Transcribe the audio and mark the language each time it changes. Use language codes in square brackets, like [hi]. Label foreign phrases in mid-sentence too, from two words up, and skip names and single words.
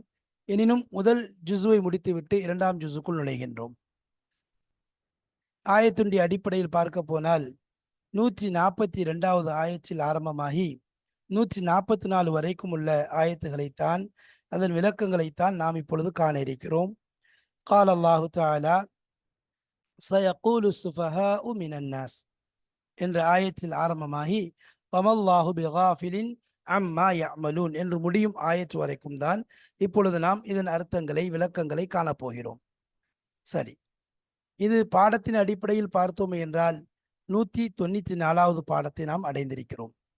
[ta] எனினும் முதல் ஜுசுவை முடித்துவிட்டு இரண்டாம் ஜுசுக்குள் நுழைகின்றோம். ஆயத்துடைய அடிப்படையில் பார்க்க போனால் 142வது ஆயத்தில் ஆரம்பமாகி 144 வரைக்கும் உள்ள ஆயத்துகளைத்தான், அதன் விளக்கங்களைத்தான் நாம் இப்பொழுது காண இருக்கிறோம். [ar] قال الله تعالى سيقول السفهاء من الناس [ta] என்ற ஆயத்தில் ஆரம்பமாகி [ar] وما الله بغافل عما يعملون [ta] என்று முடியும் ஆயத்து வரைக்கும் தான் இப்பொழுது நாம் இதன் அர்த்தங்களை, விளக்கங்களை காணப்போகிறோம். சரி, இது பாடத்தின் அடிப்படையில் பார்த்தோம் என்றால் 194வது பாடத்தை நாம் அடைந்திருக்கிறோம்.